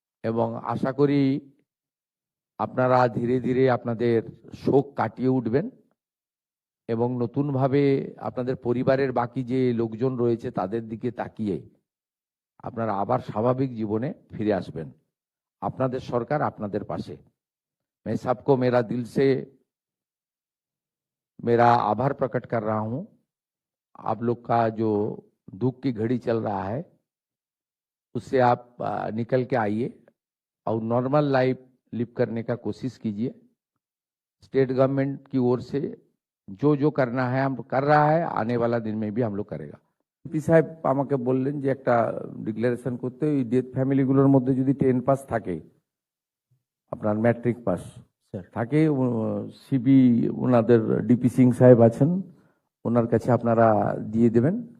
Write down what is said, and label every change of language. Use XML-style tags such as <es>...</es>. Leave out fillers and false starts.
<bn>এবং আশা করি আপনারা ধীরে ধীরে আপনাদের শোক কাটিয়ে উঠবেন এবং নতুনভাবে আপনাদের পরিবারের বাকি যে লোকজন রয়েছে তাদের দিকে তাকিয়ে আপনারা আবার স্বাভাবিক জীবনে ফিরে আসবেন। আপনাদের সরকার আপনাদের পাশে।</bn> <hi>मैं सबको मेरा दिल से मेरा आभार प्रकट कर रहा हूं। आप लोग का जो दुख की घड़ी चल रहा है उससे आप निकल के आइए और नॉर्मल लाइफ लिव करने का कोशिश कीजिए। स्टेट गवर्नमेंट की ओर से जो जो करना है हम कर रहा है, आने वाला दिन में भी हम लोग करेगा।</hi> <bn>এমপি সাহেব আমাকে বললেন যে একটা ডিক্লারেশন করতে, ওই ডেথ ফ্যামিলিগুলোর মধ্যে যদি 10 পাস থাকে, আপনার ম্যাট্রিক পাস থাকে, সিবি ওনাদের ডিপি সিং সাহেব আছেন, ওনার কাছে আপনারা দিয়ে দেবেন।</bn>